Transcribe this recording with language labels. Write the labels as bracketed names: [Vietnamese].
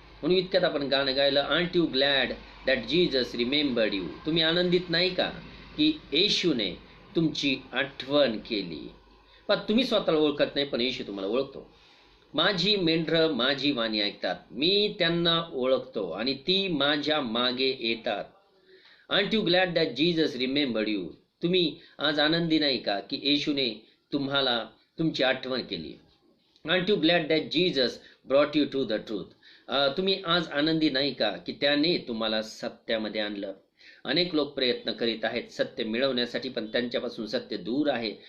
[Marathi] म्हणून इतक्यात आपण गाणं गायलं, [English] Aren't you glad that Jesus remembered you. [Marathi] तुम्ही आनंदित नाही का की येशूने तुमची आठवण केली. पण तुम्ही स्वतःला ओळखत नाही, पण येशू तुम्हाला ओळखतो. माझी मेंढरं माझी वाणी ऐकतात, मी त्यांना ओळखतो आणि ती माझ्या मागे येतात. [English] Aren't you glad that Jesus remembered you. [Marathi] तुम्ही आज आनंदी नाही का की येशूने तुम्हाला तुमची आठवण केली. [English] Are you glad that Jesus brought you to the truth. [Marathi] तुम्ही आज आनंदी नाही का की त्याने तुम्हाला सत्यामध्ये आणलं. अनेक लोक प्रयत्न करीत आहेत सत्य मिळवण्यासाठी, पण त्यांच्यापासून सत्य दूर आहे.